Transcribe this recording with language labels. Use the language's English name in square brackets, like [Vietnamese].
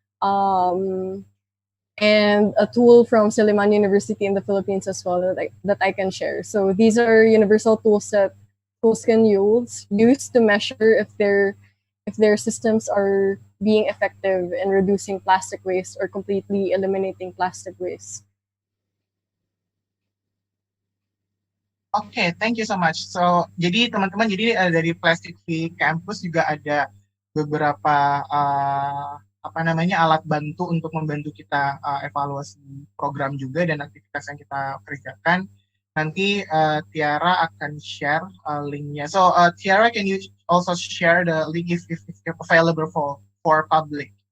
[English] And a tool from Silliman University in the Philippines as well that I can share. So these are universal tools that schools can use to measure if their systems are being effective in reducing plastic waste or completely eliminating plastic waste. Oke, thank you so much. [Indonesian] So, jadi teman-teman, dari Plastic Free Campus juga ada beberapa alat bantu untuk membantu kita evaluasi program juga dan aktivitas yang kita kerjakan. Nanti Tiara akan share linknya. [English] So, Tiara, can you also share the link if available for public?